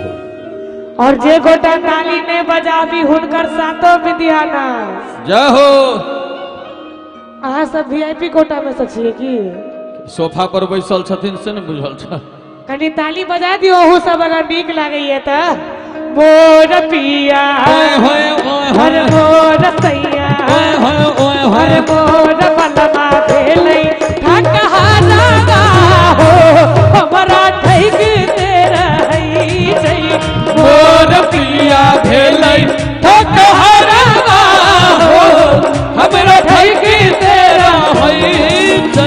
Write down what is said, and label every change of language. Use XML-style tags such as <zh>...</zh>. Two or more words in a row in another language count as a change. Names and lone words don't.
<mai>और जे गोटा ताली ने बजाबी हुनकर सातो विद्यानाश जाहो अहाँ सब वीआईपी कोटा में से छियै की सोफा पर बैसल छथिन से न बुझल छ कनी ताली बजा दियो ओहू सब अगर नीक लागैए त मोर पिया हर मोर सैया हर मोर बलमा भेलै ठकहरवा हो हमरा ठकते रहै छै मोर पिया भेलै ठकहरवा हो हमरा ठकते रहै छै</mai>